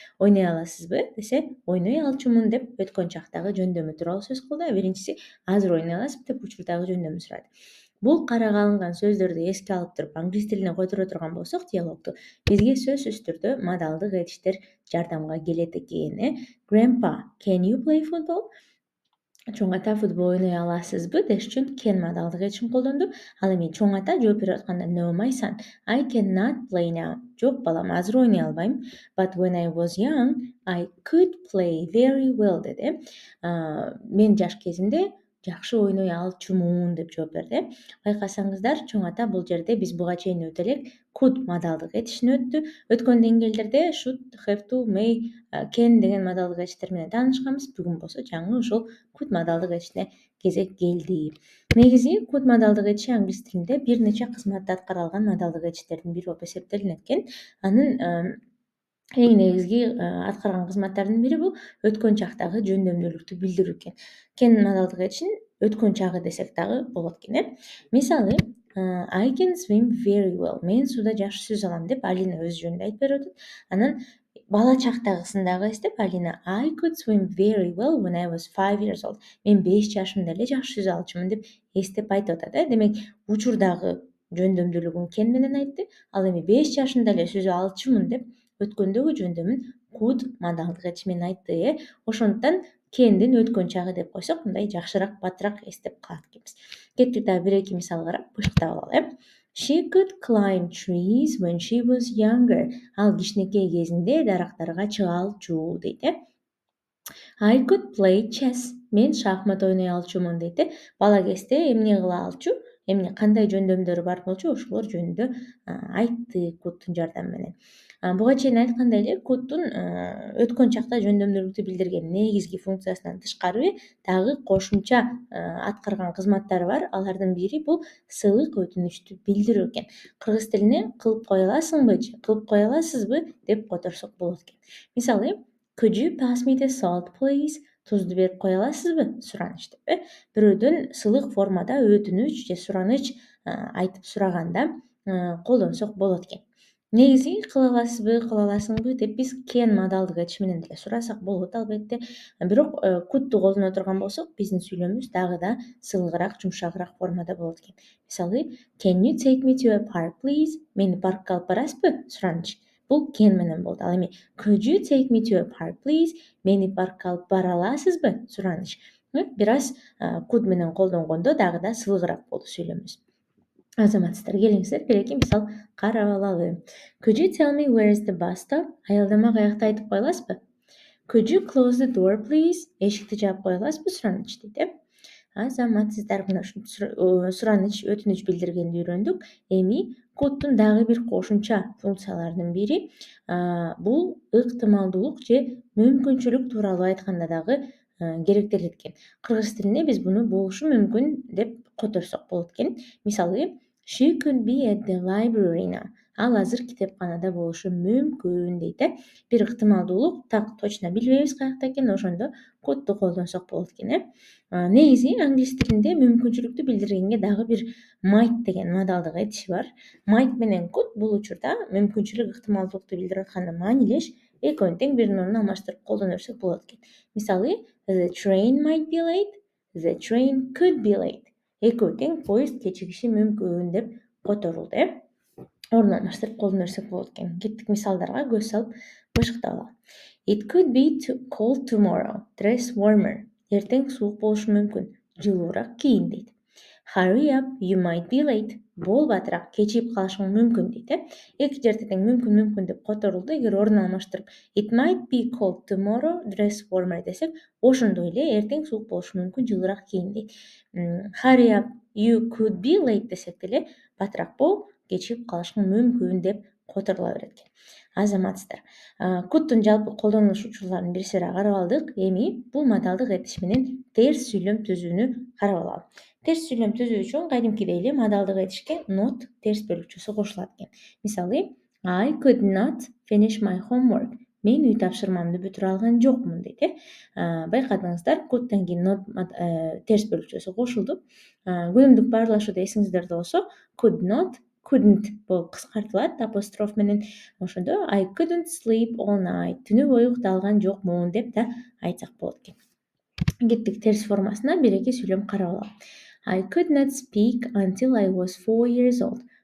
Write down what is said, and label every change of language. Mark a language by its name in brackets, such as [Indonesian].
[Kyrgyz] Ойной аласызбы десе, ойной алчумун деп өткөн чактагы жөндөмү тууралуу сөз кылды. Биринчиси азыр ойной аласызбы деп учурдагы жөндөмү сурады. Бул карага алынган сөздөрдү эске алып туруп англис тилине которо турган болсок диалогду, бизге сөзсүз түрдө модалдык этиштер жардамга келет экен. [English] Grandpa, can you play football? [Kyrgyz] Чоң ата, футбол ойной аласызбы деш үчүн can модалдык этишин колдонду. Ал эми чоң ата жооп берип атканда [English] no my son, I cannot play now. [Kyrgyz] Жок балам, азыр ойной албайм. [English] But when I was young, I could play very well [Kyrgyz] деди. Мен жаш кезимде жакшы ойной алчумун деп жооп берди. Байкасаңыздар, чоң ата бул жерде биз буга чейин өтө элек could модалдык этишин өттү. Өткөн деңгээлдерде should, have to, may, can деген модалдык этиштер менен таанышканбыз. Бүгүн болсо жаңы ушул could модалдык этишине кезек келди. Негизи could модалдык этиши англис тилинде бир нече кызматты аткара алган модалдык этиштердин бири болуп эсептелинет экен. Анын эң негизги аткарган кызматтарынын бири бул өткөн чактагы жөндөмдүүлүктү билдирүү экен. Can модалдык этишин өткөн чагы десек дагы болот экен. Мисалы, [English] I can swim very well. [Kyrgyz] Мен сууда жакшы сүзө алам деп Алина өз жөнүндө айтып берип атат. Анан бала чактагысын дагы эстеп, [English] Алина I could swim very well when I was 5 years old. [Kyrgyz] Мен 5 жашымда эле жакшы сүзө алчумун деп эстеп айтып атат. Демек, учурдагы жөндөмдүүлүгүн can менен айтты. Ал эми 5 жашымда эле сүзө алчумун деп өткөндөгү жөндөмүн could модалдык этиш менен айтты. Ошондуктан can'дин өткөн чагы деп койсок, мындай жакшыраак, батыраак эстеп калат экенбиз. Кеттик дагы бир-эки мисал карап бышыктап алалы. [English] She could climb trees when she was younger. [Kyrgyz] Ал кичинекей кезинде дарактарга чыга алчу дейт. [English] I could play chess. [Kyrgyz] Мен шахмат ойной алчумун дейт. Бала кезде эмне кыла алчу, эмне кандай жөндөмдөрү бар болчу, ошолор жөнүндө айтты couldтун жардамы менен. Буга чейин айткандай эле couldтун өткөн чакта жөндөмдүүлүктү билдирген негизги функциясынан тышкары дагы кошумча аткарган кызматтары бар. Алардын бири бул сыйлык, өтүнүчтү билдирүү экен. Кыргыз тилине кылып кое аласыңбы, кылып кое аласызбы деп которсок болот экен. Мисалы, [English] could you pass me the salt please? [Kyrgyz] Тузду берип кое аласызбы? Сураныч деп. Бирөөдөн сыйлык формада өтүнүч же сураныч айтып сураганда колдонсок болот экен. Негизи кыла аласыңбы деп биз can модалдык этиш менен деле сурасак болот албетте. Бирок couldту колдоно турган болсок, биздин сүйлөмүбүз дагы да сылыгыраак, жумшагыраак формада болот экен. Мисалы, [English] can you take me to a park please? [Kyrgyz] Мени паркка алып барасызбы? Сураныч. Бул can менен болду. Ал эми [English] could you take me to a park please? [Kyrgyz] Мени паркка алып бара аласызбы? Сураныч. Бир аз could менен колдонгондо дагы да сылыгыраак болду сүйлөмүбүз. Азаматсыздар, келиңиздер бир-эки мисал карап алалы. [English] Could you tell me where is the bus stop? [Kyrgyz] Аялдама каякта айтып кое аласызбы? [English] Could you close the door please? [Kyrgyz] Эшикти жаап кое аласызбы? Сураныч дейт. Азаматсыздар, мына сураныч, өтүнүч билдиргенди үйрөндүк. Эми couldтун дагы бир кошумча функцияларынын бири бул ыктымалдуулук же мүмкүнчүлүк тууралуу айтканда дагы керектелет экен. Кыргыз тилинде биз буну болушу мүмкүн деп которсок болот экен. Мисалы, [English] she could be at the library now. [Kyrgyz] Ал азыр китепканада болушу мүмкүн дейт. Бир ыктымалдуулук, так точно билбейбиз каякта экенин, ошондо couldту колдонсок болот экен. Негизи англис тилинде мүмкүнчүлүктү билдиргенге дагы бир might деген модалдык этиш бар. Might менен could бул учурда мүмкүнчүлүк, ыктымалдуулукту билдирип атканда маанилеш экөөнү тең биринин ордуна алмаштырып колдоно берсек болот экен. Мисалы, [English] the train might be late, the train could be late. [Kyrgyz] Экөө тең поезд кечигиши мүмкүн деп которулду. Ордун алмаштырып колдоно берсек болот экен. Кеттик мисалдарга көз салып бышыктап алалы. [English] It could be cold tomorrow. Dress warmer. [Kyrgyz] Эртең суук болушу мүмкүн. Жылуураак кийин дейт. [English] Hurry up, you might be late. [Kyrgyz] Бол батыраак, кечигип калышың мүмкүн дейт. Эки жерде тең мүмкүн деп которулду. Эгер орун алмаштырып [English] it might be cold tomorrow, dress warmer [Kyrgyz] десек, ошондой эле эртең суук болушу мүмкүн, жылуураак кийин дейт. [English] Hurry up, you could be late [Kyrgyz] десек деле батыраак бол, кечигип калышың мүмкүн деп которула берет экен. Азаматсыздар. Could'тун жалпы колдонулуш учурларын бир сыйра карап алдык. Эми бул модалдык этиш менен терс сүйлөм түзүүнү карап алалы. Терс сүйлөм түзүү үчүн кадимкидей эле модалдык этишке not терс бөлүкчөсү кошулат экен. Мисалы, [English] I could not finish my homework. [Kyrgyz] Мен үй тапшырмамды бүтүрө алган жокмун дейт. Байкадыңыздар, could'тан кийин not терс бөлүкчөсү кошулду. Күнүмдүк баарлашууда эсиңиздерде болсо, could not, couldn't болуп кыскартылат апостроф менен. Ошондо [English] I couldn't sleep all night. [Kyrgyz] Түнү бою уктап алган жокмун деп да айтсак болот экен. Кеттик терс формасына, бир-эки сүйлөм карап алалы. [English] I could not speak until I was 4 years old.